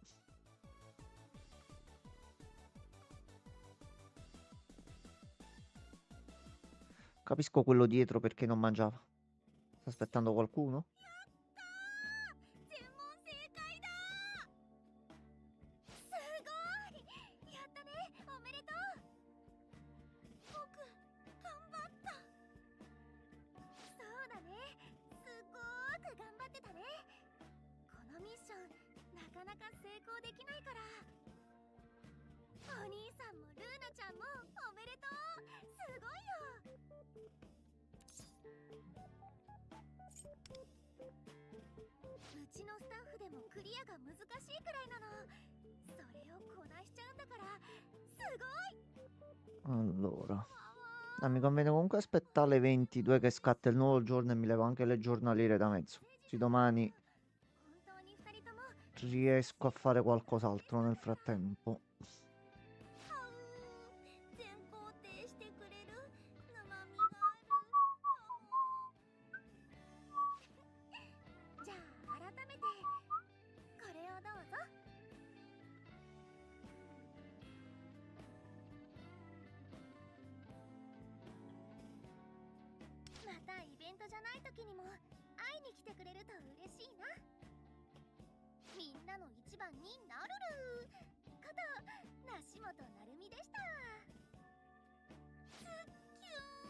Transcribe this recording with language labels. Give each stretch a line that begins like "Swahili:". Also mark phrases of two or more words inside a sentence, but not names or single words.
Italian: Capisco quello dietro perché non mangiava. Sta aspettando qualcuno?
Japanese: 全問正解だすごいやったねおめでとう僕頑張ったそうだねすごーく頑張ってたねこのミッションなかなか成功できないからお兄さんもルーナちゃんもおめでとうすごいようちのスタッフでもクリアが難しいくらいなのそれをこなしちゃうんだからすごい
Italian: Allora. Mi conviene comunque aspettare le 22 che scatta il nuovo giorno e mi levo anche le giornaliere da mezzo. Così domani
Japanese: 本当に2人とも
Italian: riesco a fare qualcos'altro nel frattempo.
Japanese: はう全肯定してくれる生身があるじゃあ改めてこれをどうぞまたイベントじゃない時にも会いに来てくれると嬉しいなみんなの一番になるること梨本なるみでしたすっきゅ